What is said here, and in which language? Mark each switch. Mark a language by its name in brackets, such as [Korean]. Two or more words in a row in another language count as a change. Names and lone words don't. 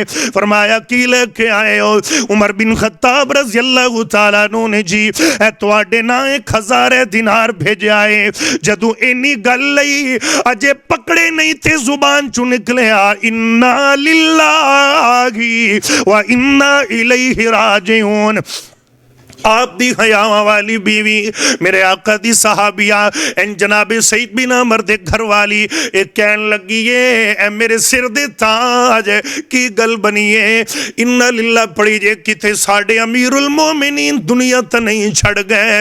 [Punjabi] فرمایا کی لیکے آئے ہو? عمر بن خطاب [Arabic] رضي الله تعالى عنه [Punjabi] نے جی اے تہاڈے ناں 1000 دینار بھیجا ہے. جدو انی گل لئی اجے پکڑے نہیں تھے زبان چو نکلیا [Arabic] إنا لله وإنا إليه راجعون. [Punjabi] آپ دی حیاواں والی بیوی میرے آقا دی صحابیہ این جنابے سعید بن عامر دے گھر والی ایک کہن لگی ہے میرے سر دے تاج کی گل بنی ہے, [Arabic] إنا لله [Punjabi] پڑی جے کتھے ساڈے امیرالمومنین دنیا تو نہیں چھڈ گئے.